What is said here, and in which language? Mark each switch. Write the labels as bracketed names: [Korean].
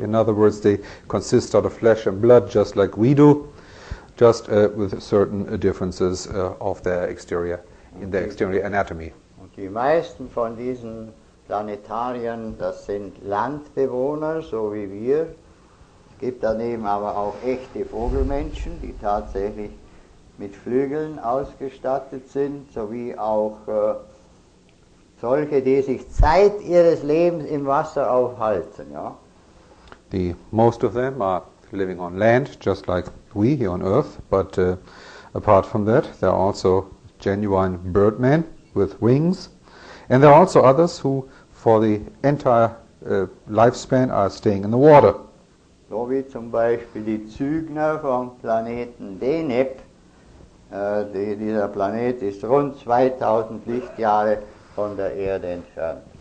[English] In other words, they consist out of flesh and blood just like we do, just with certain differences of their exterior, in their exterior anatomy. [German] Und die meisten von diesen Planetariern, das sind Landbewohner, so wie wir. Es gibt daneben aber auch echte Vogelmenschen, die tatsächlich mit Flügeln ausgestattet sind, sowie auch solche, die sich Zeit ihres Lebens im Wasser aufhalten. Ja? [English] Most of them are living on land, just like we here on Earth, but apart from that, there are also genuine birdmen with wings, and there are also others who, for the entire lifespan, are staying in the water. [German] So wie zum Beispiel die Zügner vom Planeten Deneb. Dieser Planet ist rund 2000 Lichtjahre von der Erde entfernt.